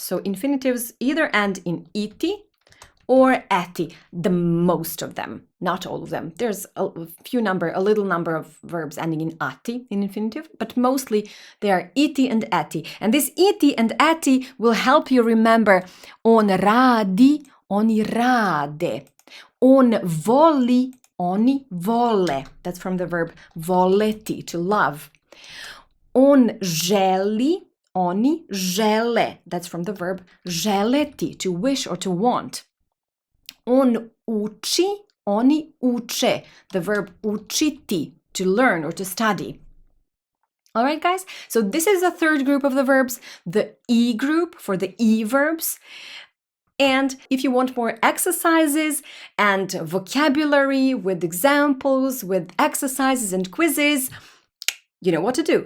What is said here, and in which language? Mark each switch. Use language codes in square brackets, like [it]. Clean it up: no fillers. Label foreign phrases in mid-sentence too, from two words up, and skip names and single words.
[en] So infinitives either end in iti or eti, the most of them, not all of them. There's a little number of verbs ending in ati in infinitive, but mostly they are iti and eti. And this iti and eti will help you remember [sr] on radi, oni rade. On voli, oni vole. [en] That's from the verb voleti, to love. [sr] On želi, oni žele. [en] That's from the verb želeti, to wish or to want. [sr] On uči, oni uče, [en] the verb učiti, to learn or to study. All right, guys? So this is the third group of the verbs, the E group for the E verbs. And if you want more exercises and vocabulary with examples, with exercises and quizzes, you know what to do.